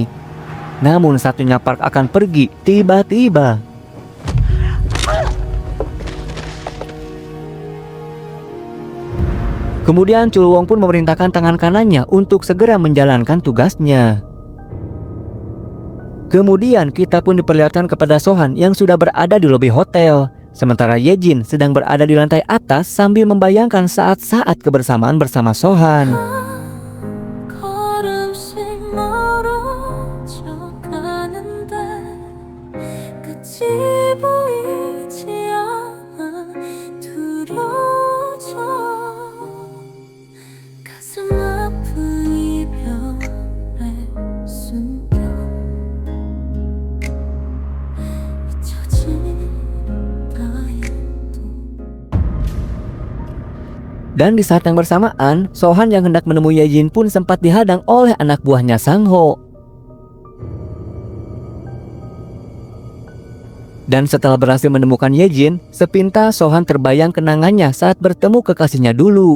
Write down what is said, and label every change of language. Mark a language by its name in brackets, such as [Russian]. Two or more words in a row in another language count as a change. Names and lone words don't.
[Indonesian] Namun saat Nyonya Park akan pergi, tiba-tiba kemudian Chul Wong pun memerintahkan tangan kanannya untuk segera menjalankan tugasnya. Kemudian kita pun diperlihatkan kepada Sohan yang sudah berada di lobi hotel. Sementara Yejin sedang berada di lantai atas sambil membayangkan saat-saat kebersamaan bersama Sohan. [Korean] 걸음씩 멀어져 가는데 끝이 보이지 않아 두려워져 가슴 아픈 이별의 숨겨 잊혀진 나의 [Indonesian] Dan di saat yang bersamaan, Sohan yang hendak menemui Yejin pun sempat dihadang oleh anak buahnya Sang-ho. Dan setelah berhasil menemukan Yejin, sepintas Sohan terbayang kenangannya saat bertemu kekasihnya dulu.